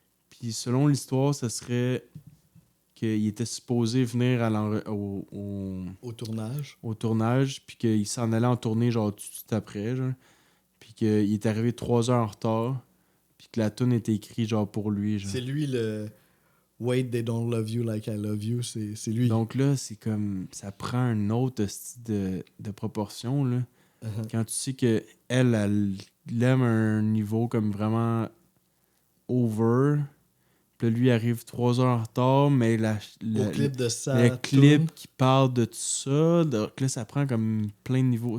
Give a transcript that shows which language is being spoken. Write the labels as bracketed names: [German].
[French] Puis selon l'histoire, ça serait qu'il était supposé venir au tournage. Au tournage, puis qu'il s'en allait en tournée genre tout de suite après. Genre. Puis qu'il est arrivé 3 heures en retard. Puis que la tune était écrite genre pour lui. Genre. C'est lui le... [English] Wait, they don't love you like I love you, [French] c'est lui. Donc là, c'est comme... Ça prend un autre style de proportion, là. Uh-huh. Quand tu sais qu'elle aime un niveau comme vraiment over, Puis là, lui, il arrive 3 heures en retard, mais Au clip de ça. le clip qui parle de tout ça, donc là, ça prend comme plein de niveaux.